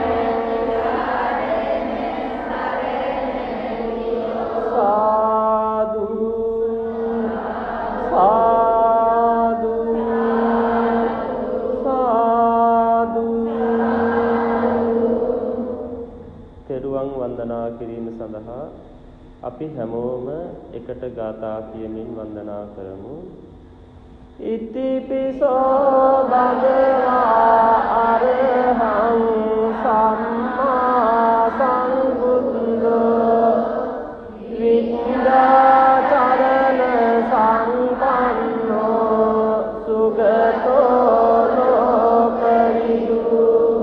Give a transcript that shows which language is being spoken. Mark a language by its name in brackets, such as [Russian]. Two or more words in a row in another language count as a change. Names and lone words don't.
[Sinhala] සාදු සාදු සාදු. තෙරුවන් වන්දනා කිරීම සඳහා අපි හැමෝම එකට ගාථා කියමින් වන්දනා කරමු. [Pali] ඉතිපිසෝ භගවා අරහං සම්මා සම්බුද්ධෝ විද්‍යාචරණ සම්පන්නෝ සුගතෝ ලෝකවිදු